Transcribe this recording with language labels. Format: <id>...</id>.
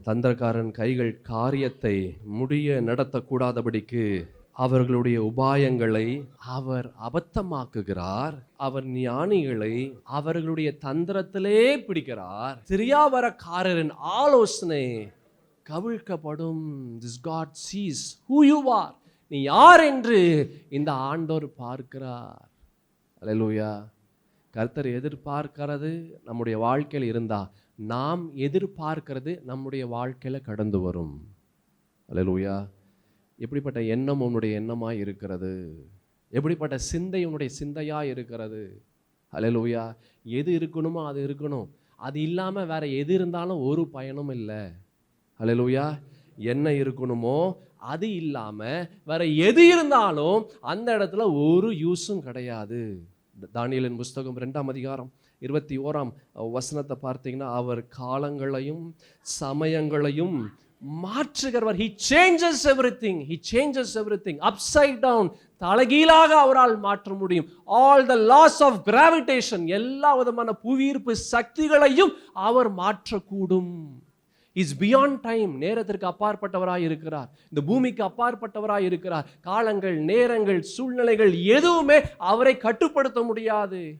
<ta>தந்திரக்காரன் கைகள் காரியத்தை முடிய நடத்தக்கூடாதபடிக்கு அவர்களுடைய உபாயங்களை அவர் அபத்தமாக்குகிறார். அவர் ஞானிகளை அவர்களுடைய தந்திரத்திலே பிடிக்கிறார். திரியாவரக்காரரின் ஆலோசனை கவிழ்க்கப்படும்.</ta> <en>This God sees who you are.</en> <ta>நீ யார் என்று இந்த ஆண்டவர் பார்க்கிறார். அல்லேலூயா. கர்த்தர் எதிர்பார்க்கிறது நம்முடைய வாழ்க்கையில் இருந்தா, நாம் எதிர்பார்க்கிறது நம்முடைய வாழ்க்கையில் கடந்து வரும். அல்லேலூயா. எப்படிப்பட்ட எண்ணம் உன்னுடைய எண்ணமாய் இருக்கிறது? எப்படிப்பட்ட சிந்தை உன்னுடைய சிந்தையாக இருக்கிறது? அல்லேலூயா. எது இருக்கணுமோ அது இருக்கணும். அது இல்லாமல் வேற எது இருந்தாலும் ஒரு பயனும் இல்லை. அல்லேலூயா. என்ன இருக்கணுமோ அது இல்லாமல் வேற எது இருந்தாலும் அந்த இடத்துல ஒரு யூஸும் கிடையாது. தானியேலின் புஸ்தகம் 2ஆம் அதிகாரம் 21ஆம் வசனத்தை பார்த்தீங்கன்னா, அவர் காலங்களையும் சமயங்களையும் மாற்றுகிறவர்.</ta> <en>He changes everything. He changes everything upside down.</en> <ta>தலைகீழாக அவரால் மாற்ற முடியும்.</ta> <en>All the laws of gravitation,</en> <ta>எல்லா விதமான புவியீர்ப்பு சக்திகளையும் அவர் மாற்றக்கூடும்.</ta> <en>Is beyond time.</en> <ta>நேரத்திற்கு அப்பாற்பட்டவராய் இருக்கிறார். இந்த பூமிக்கு அப்பாற்பட்டவராய் இருக்கிறார். காலங்கள், நேரங்கள், சூழ்நிலைகள் எதுவுமே அவரை கட்டுப்படுத்த முடியாது.</ta>